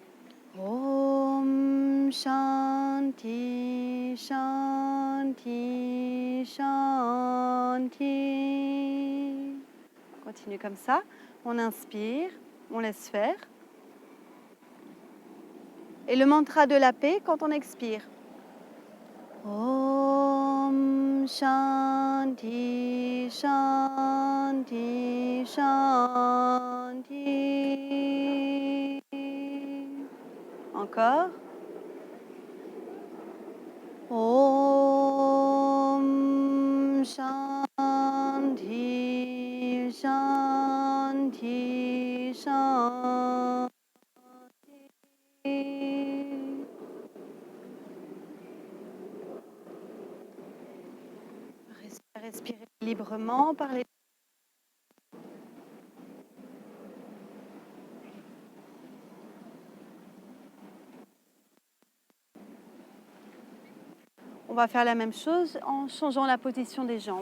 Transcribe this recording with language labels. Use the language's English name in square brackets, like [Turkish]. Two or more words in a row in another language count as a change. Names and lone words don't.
[Sanskrit] Om Shanti Shanti Shanti. [French] On continue comme ça. On inspire, on laisse faire. Et le mantra de la paix quand on expire. [Sanskrit] Om Shanti Shanti Shanti. [French] Encore. [Sanskrit] Om Shanti Shanti Shanti. [French] Respirez librement par les... On va faire la même chose en changeant la position des jambes.